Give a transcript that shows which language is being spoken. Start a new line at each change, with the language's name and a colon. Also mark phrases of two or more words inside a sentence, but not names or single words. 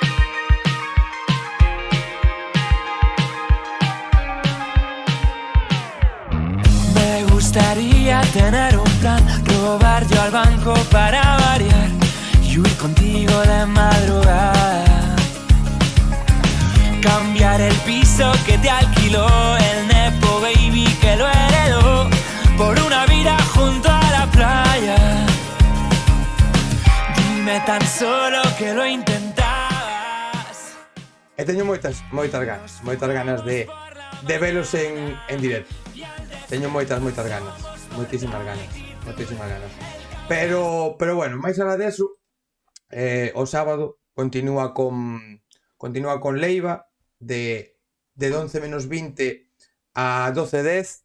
Spanish: Me gustaría tener un plan, robar yo al banco para variar y huir contigo de madrugada. Cambiar el piso que te alquiló el
English: nepo baby
Spanish: que lo heredó por una vida junto a la playa. Dime tan solo que lo intentabas.
Galician: E teño moitas ganas de velos en directo. Teño moitas ganas, moitísimas ganas. Pero bueno, máis alá deso, o sábado continúa con Leiva de 11 menos 20 a 12:10.